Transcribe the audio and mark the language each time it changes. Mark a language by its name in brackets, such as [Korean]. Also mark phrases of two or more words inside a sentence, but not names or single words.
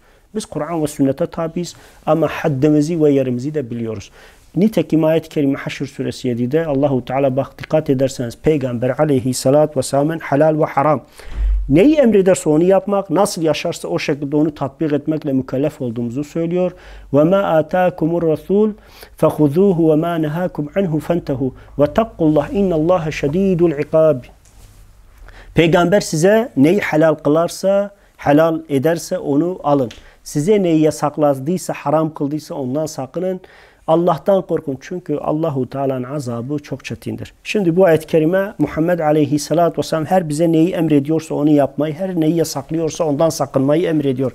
[Turkish] Biz Kur'an ve sünnete tabiiz ama haddimizi ve yerimizi de biliyoruz. Nitekim ayet-i kerime Haşr suresi 7'de Allahu Teala, bak dikkat ederseniz, Peygamber [Arabic] عليه الصلاة والسلام'ın [Turkish] helal ve haram neyi emrederse onu yapmak, nasıl yaşarsa o şekilde onu tatbik etmekle mükellef olduğumuzu söylüyor. [Arabic] وَمَا آتَاكُمُ الرَّسُولُ فَخُذُوهُ وَمَا نَهَاكُمْ عَنْهُ فَانْتَهُوا وَتَقُّوا اللّٰهِ اِنَّ اللّٰهَ شَد۪يدُ الْعِقَابِ. [Turkish] Peygamber size neyi helal kılarsa, helal ederse onu alın. Size neyi yasakladıysa, haram kıldıysa ondan sakının. Allah'tan korkun, çünkü Allahu Teala'nın azabı çok çetindir. Şimdi bu ayet-i kerime Muhammed [Arabic] عليه الصلاة والسلام [Turkish] her bize neyi emrediyorsa onu yapmayı, her neyi yasaklıyorsa ondan sakınmayı emrediyor.